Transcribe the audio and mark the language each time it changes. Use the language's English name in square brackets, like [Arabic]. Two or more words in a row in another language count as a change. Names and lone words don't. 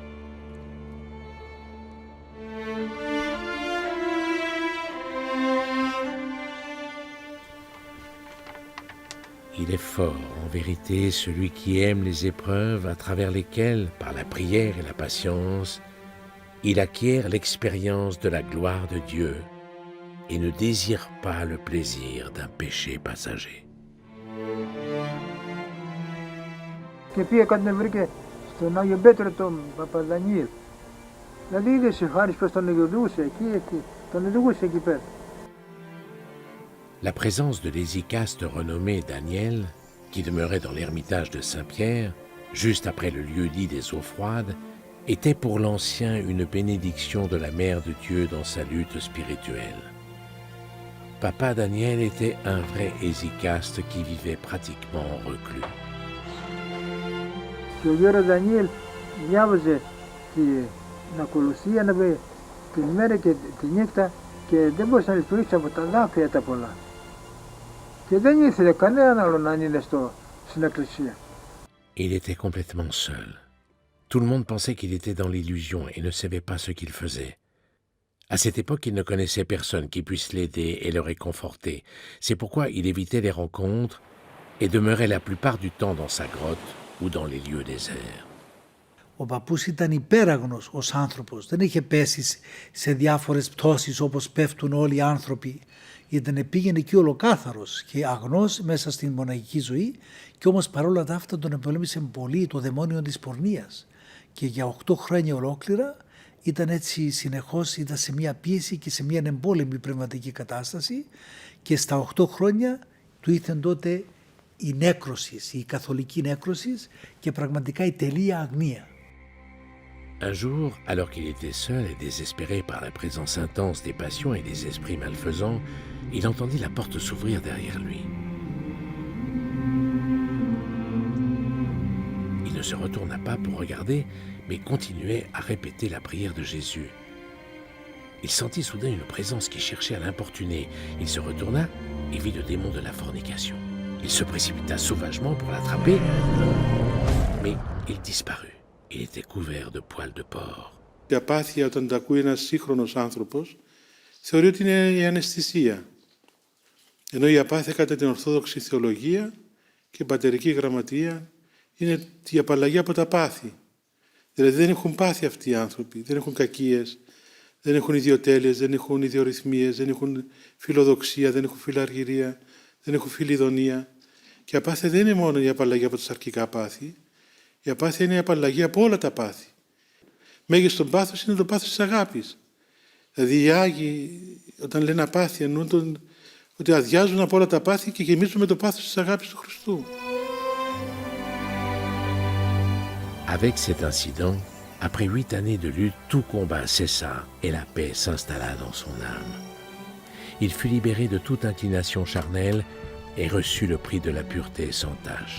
[French] Il est fort, en vérité, celui qui aime les épreuves à travers lesquelles, par la prière et la patience, il acquiert l'expérience de la gloire de Dieu et ne désire pas le plaisir d'un péché passager. [Greek] Και πήγε κάτι με βρήκε στον Άγιο Πέτρο τον Παπαδανιήλ. Δηλαδή είδες ο Χάρης πως τον οδηγούσε εκεί, τον οδηγούσε εκεί πέρα. [French] La présence de l'hésicaste renommé Daniel, qui demeurait dans l'ermitage de Saint-Pierre, juste après le lieu-dit des eaux froides, était pour l'ancien une bénédiction de la Mère de Dieu dans sa lutte spirituelle. Papa Daniel était un vrai hésicaste qui vivait pratiquement en reclus. [Greek] Και ο γέρος Δανιήλ διάβαζε την ακολουθία την μέρα και τη νύχτα και δεν μπορούσε να λειτουργήσει από τα δάκρυα τα πολλά. Και δεν ήθελε κανέναν άλλο να είναι στην εκκλησία. [French] Il était complètement seul. Tout le monde pensait qu'il était dans l'illusion et ne savait pas ce qu'il faisait. À cette époque, il ne connaissait personne qui puisse l'aider et le réconforter. C'est pourquoi il évitait les rencontres et demeurait la plupart du temps dans sa grotte ou dans les lieux déserts. [Greek] Ο παππούς ήταν υπέραγνος ως άνθρωπος, δεν είχε πέσει σε διάφορες πτώσεις όπως πέφτουν όλοι οι άνθρωποι. Πήγαινε εκεί ολοκάθαρος και αγνός μέσα στην μοναχική ζωή και όμως παρόλα τα αυτά τον επολέμησε πολύ το δαιμόνιο της πορνείας. Και για 8 χρόνια ολόκληρα ήταν έτσι συνεχώς, ήταν σε μια πίεση και σε μια εμπόλεμη πνευματική κατάσταση και στα 8 χρόνια του ήρθε τότε η νέκρωση, η καθολική νέκρωση και πραγματικά η τελεία αγνία. [French] Un jour, alors qu'il était seul et désespéré par la présence intense des passions et des esprits malfaisants, il entendit la porte s'ouvrir derrière lui. Il ne se retourna pas pour regarder, mais continuait à répéter la prière de Jésus. Il sentit soudain une présence qui cherchait à l'importuner. Il se retourna et vit le démon de la fornication. Il se précipita sauvagement pour l'attraper, mais il disparut. Il était couvert de poils de porc. [Greek] Η απάθεια, όταν τα ακούει ένας σύγχρονος άνθρωπος, θεωρεί ότι είναι η αναισθησία. Ενώ η απάθεια κατά την Ορθόδοξη θεολογία και πατερική γραμματεία είναι η απαλλαγή από τα πάθη. Δηλαδή δεν έχουν πάθη αυτοί οι άνθρωποι, δεν έχουν κακίες, δεν έχουν ιδιοτέλειες, δεν έχουν ιδιορυθμίες, δεν έχουν φιλοδοξία, δεν έχουν φιλαργυρία, δεν έχουν φιλιδονία. Και η απάθεια δεν είναι μόνο η απαλλαγή από τα σαρκικά πάθη, η απάθεια είναι η απαλλαγή από όλα τα πάθη. Μέγιστον πάθος είναι το πάθος της αγάπης. Δηλαδή οι Άγιοι όταν λένε απάθεια εννοούν ότι αδειάζουν από όλα τα πάθη και γεμίζουν με το πάθος της αγάπης του Χριστού. [French] Avec cet incident, après 8 années de lutte, tout combat cessa et la paix s'installa dans son âme. Il fut libéré de toute inclination charnelle et reçut le prix de la pureté sans tache.